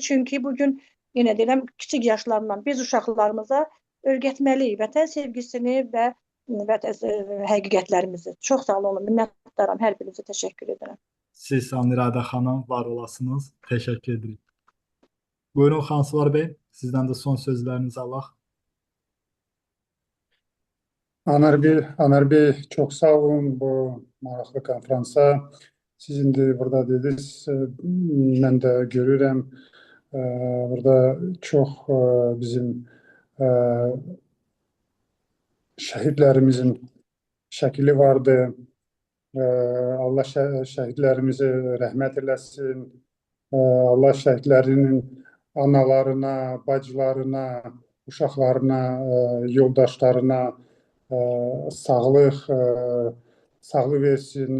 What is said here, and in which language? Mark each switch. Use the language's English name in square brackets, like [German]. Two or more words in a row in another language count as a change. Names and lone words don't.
[Azerbaijani] Çünki bugün yenə deyirəm, kiçik yaşlarından biz uşaqlarımıza öyrətməliyik vətən sevgisini və həqiqətlərimizi. Çox sağ olun, minnətdaram. Hər birinizə təşəkkür edirəm. Siz sağ olun İradə xanım, var olasınız. Təşəkkür edirik. Buyurun Xansvar bəy, sizdən də son sözlərinizi alaq. [Turkish] Anar Bey çok sağ olun [Azerbaijani] bu maraqlı konferansa. [Turkish] Sizin de burada dediniz, ben de görürüm. Burada çok bizim şehitlerimizin şəkili vardı. [Azerbaijani] Allah şəhidlərimizi rəhmət eləsin. Allah şəhidlərinin analarına, bacılarına, uşaqlarına, yoldaşlarına sağlıq versin.